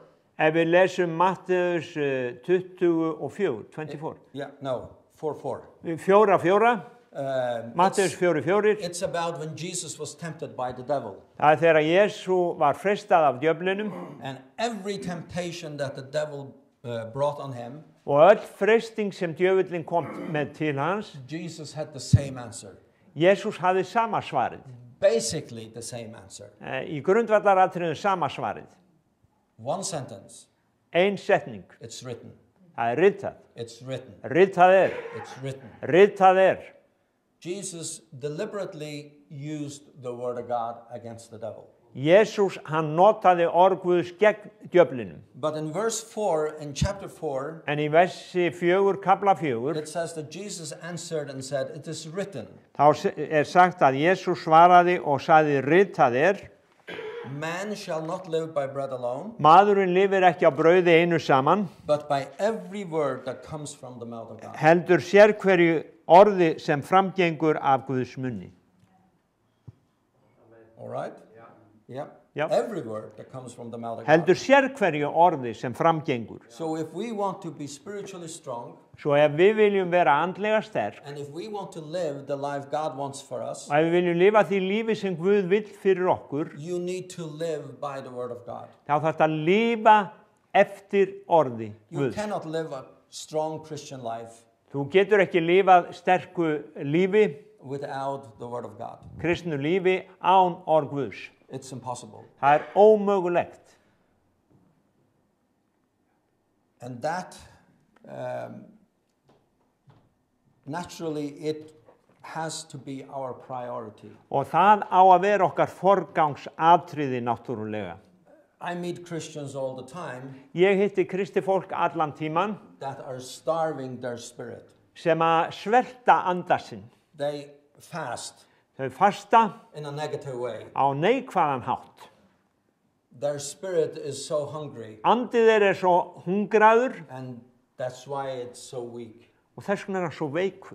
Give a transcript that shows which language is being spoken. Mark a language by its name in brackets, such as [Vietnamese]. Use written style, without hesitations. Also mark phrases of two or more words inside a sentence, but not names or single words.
[Icelandic] Ef við lesum Mattheus 24. [English] Yeah, no, 4:4. [Icelandic] 4:4. Mattheus 4:4. [English] It's about when Jesus was tempted by the devil. [Icelandic] Það þegar Jesú var freistað af djöflinum. [English] And every temptation that the devil brought on him. [Icelandic] Og öll freisting sem djöfullin kom með til hans. [English] Jesus had the same answer. [Icelandic] Jesús hafði sama svarið. [English] Basically the same answer. [Icelandic] Í grundvallaratriðum sama svarið. [English] One sentence. [Icelandic] Ein setning. [English] It's written. [Icelandic] Það ritað. [English] It's written. [Icelandic] Ritað [English] It's written. [Icelandic] Ritað [English] Jesus deliberately used the word of God against the devil. [Icelandic] Jesús, hann notaði orð Guðs gegn djöflinum. [English] But in verse 4, in chapter 4, [Icelandic] En í versi 4, kapla 4, [English] it says that Jesus answered and said, it is written. [Icelandic] Þá sagt að Jesús svaraði og sagði ritað [English] Man shall not live by bread alone, [Icelandic] Maðurinn lifir ekki á brauði einu saman, [English] but by every word that comes from the mouth of God. [Icelandic] heldur hverju orði sem framgengur af Guðs munni. [English] All right? Yeah. [Icelandic] Já. [English] every word that comes from the mouth of [Icelandic] heldur [English] God. [Icelandic] sérhverju orði sem framgengur. [English] So if we want to be spiritually strong, [Icelandic] Svo ef við viljum vera andlega sterk, [English] and if we want to live the life God wants for us, [Icelandic] og ef við viljum lifa því lífi sem Guð vill fyrir okkur, [English] you need to live by the word of God. [Icelandic] þá þarf að lifa eftir orði [English] You [Icelandic] Guðs. [English] cannot live a strong Christian life [Icelandic] Þú getur ekki lifað sterku lífi, [English] without the word of God. [Icelandic] kristnu lífi, án orð Guðs. [English] It's impossible. [Icelandic] Það ómögulegt. [English] And that, naturally, it has to be our priority. [Icelandic] Og það á að vera okkar forgangsatriði náttúrulega. [English] I meet Christians all the time [Icelandic] Ég hitti kristi fólk allan tíman [English] that are starving their spirit. [Icelandic] sem að svelta anda sinn. [English] They fast [Icelandic] Þau fasta [English] in a negative way. [Icelandic] á neikvæðan hátt. [English] Their spirit is so hungry, [Icelandic] Andið þeir svo hungraður [English] and that's why it's so weak. [Icelandic] og þess vegna hann svo veikur.